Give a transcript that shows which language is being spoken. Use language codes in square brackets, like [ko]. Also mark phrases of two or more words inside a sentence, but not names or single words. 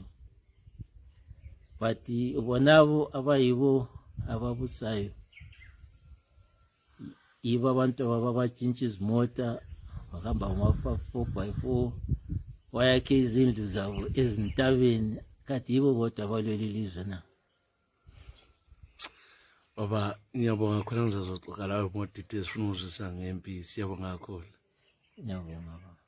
[nd] But bonabo abayibo ababusayo yibo abantu ababatshintsha izimota bakamba ngama 4x4 wayakhe izindlu zabo ezintabeni kade yibo bodwa abalwela ilizwe na. Baba ngiyabonga khona ngizazoxoxa lawo [en] more details [nd] funa uzisa ngempi siyabonga kakhulu. Ngiyabonga.